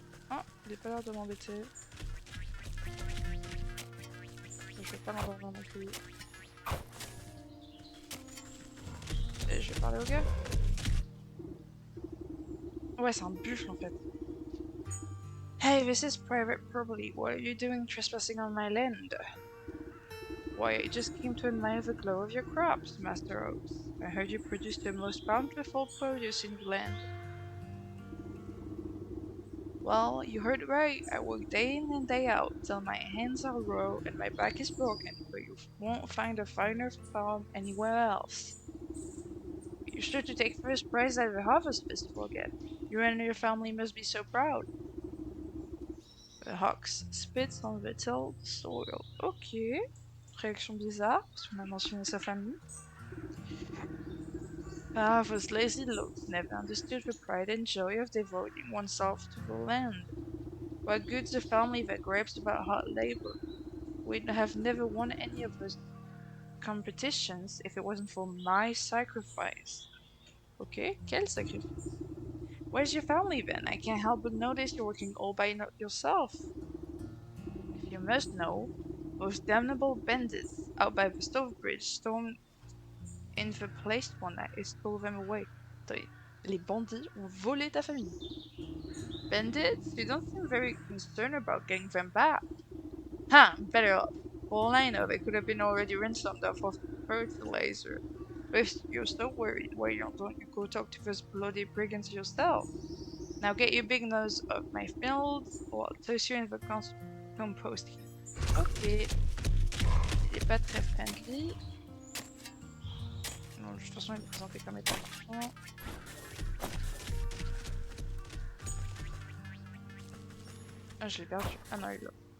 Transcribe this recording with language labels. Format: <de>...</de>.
<fr>Ah, il est pas l'air de m'embêter. Je vais pas l'endormir non plus. Et je vais parler au gars. Ouais, c'est un buffle en fait.</fr> <en>Hey, this is private property. What are you doing trespassing on my land? Why, I just came to admire the glow of your crops, Master Oaks. I heard you produce the most bountiful produce in the land. Well, you heard right. I work day in and day out till my hands are raw and my back is broken, but you won't find a finer farm anywhere else. You're sure to take first prize at the Harvest Festival again. You and your family must be so proud. The Hawks spits on the tilled soil. Ok.</en> <fr>Réaction bizarre, parce qu'on a mentionné sa famille.</fr> <en>Ah, those lazy looks never understood the pride and joy of devoting oneself to the land. What good's the family that gripes about hard labor? We'd have never won any of those competitions if it wasn't for my sacrifice.</en> <fr>Ok, quel sacrifice?</fr> <en>Where's your family then? I can't help but notice you're working all by yourself. If you must know, those damnable bandits out by the stove bridge stormed in the place one night and stole them away.</en> <fr>Attends, les bandits ont volé ta famille.</fr> <en>Bandits? You don't seem very concerned about getting them back. Huh, better off. For all I know, they could have been already ransomed off of fertilizer. But if you're so worried, why don't you go talk to those bloody brigands yourself? Now get your big nose off my fields, or I'll toss you in the compost heap. Ok.</en> <fr>Il est pas très friendly. Non, de toute façon, il est présenté comme étant méchant. Ah, je l'ai perdu. Ah non, il est là.</fr>